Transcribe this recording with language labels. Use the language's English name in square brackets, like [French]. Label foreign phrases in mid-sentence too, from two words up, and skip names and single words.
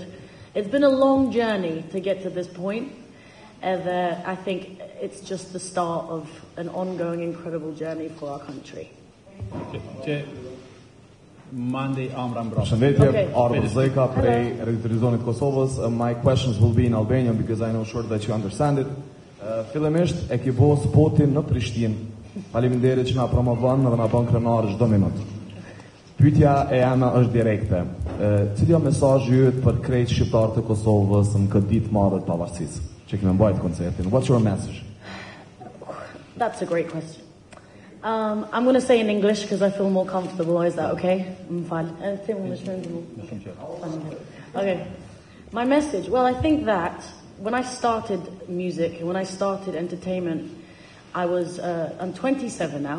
[English] It's been a long journey to get to this point, and I think it's just the start of an ongoing, incredible journey for our country. [Albanian] Përshëndetje, Ardo Zeka prej Reditorizonit Kosovës. [English] My questions will be in Albanian because I know sure that you understand it. [Albanian] Fillimisht e ki bo spotin në Prishtinë. Faleminderit që na promovon dhe na bën krenar çdo minutë. Pyetja e jana është direkte. Cili është mesazhi yt për krejt shqiptarët e Kosovës në këtë ditë marrë të pavarësisë që kemi mbajtur koncertin? [English] What's your message? That's a great question. I'm going to say in English because I feel more comfortable. Is that okay? Okay. My message. Well, I think that when I started music and when I started entertainment, I'm 27 now.